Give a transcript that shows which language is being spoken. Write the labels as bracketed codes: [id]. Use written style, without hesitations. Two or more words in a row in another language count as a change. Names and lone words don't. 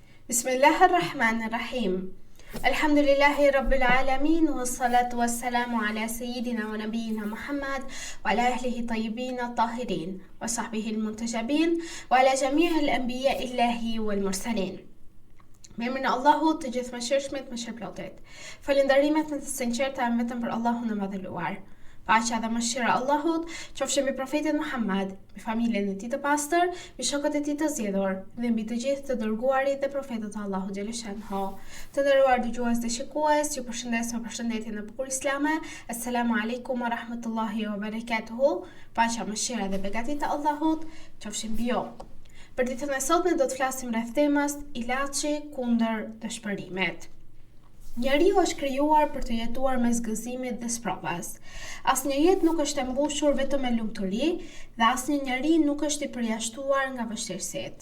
[ar] بسم الله الرحمن الرحيم. الحمد لله رب العالمين، والصلاة والسلام على سيدنا ونبينا محمد، وعلى أهله الطيبين الطاهرين، وصحبه المنتجبين، وعلى جميع أنبياء الله والمرسلين. [sq] Me emrin e Allahut të gjithëmëshirshmit, mëshirëplotit. Falënderimet në të sinqerta janë vetëm për Allahun e madhëluar. Paqja dhe mëshira Allahut qofshin mbi profetin Muhammad, mbi familjen e tij të pastër, mbi shokët e tij të zgjedhur dhe mbi të gjithë të dërguarit dhe profetët e Allahut xhaleshanhu. Të nderuar dëgjues dhe shikues, ju përshëndes me përshëndetjen e bukur islame. [ar] السلام عليكم ورحمة الله وبركاته. [sq] Paqja, mëshira dhe begatit e Allahut qofshin mbi ju. Për ditën e sotme do të flasim rreth temës ilaçi kundër dëshpërimit. Njeriu është krijuar për të jetuar mes gëzimit dhe sprovës. Asnjë jetë nuk është e mbushur vetëm me lumturi dhe asnjë njeri nuk është i përjashtuar nga vështirësitë.